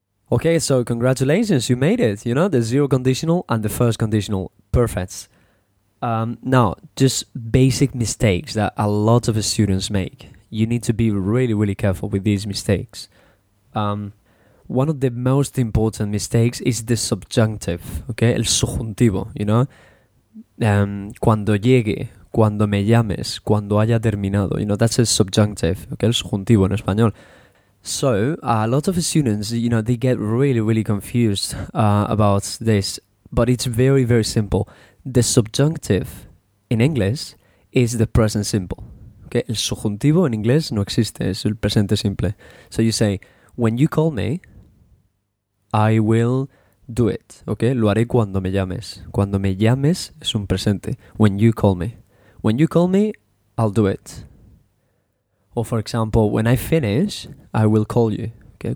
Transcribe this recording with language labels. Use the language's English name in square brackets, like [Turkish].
[English] Okay, so congratulations, you made it. You know, the zero conditional and the first conditional. Perfect. Now, just basic mistakes that a lot of students make. You need to be really, really careful with these mistakes. One of the most important mistakes is the subjunctive, okay? [Spanish] El subjuntivo, [English] you know? [Spanish] Cuando llegue, cuando me llames, cuando haya terminado. [English] You know, that's a subjunctive, okay? [Spanish] El subjuntivo en español. [English] So, a lot of students, you know, they get really, really confused about this. But it's very, very simple. The subjunctive in English is the present simple, okay? [Spanish] El subjuntivo en inglés no existe, es el presente simple. [English] So you say, when you call me, I will do it, okay? [Spanish] Lo haré cuando me llames. Cuando me llames es un presente. [English] When you call me. When you call me, I'll do it. Or for example, when I finish, I will call you. Okay?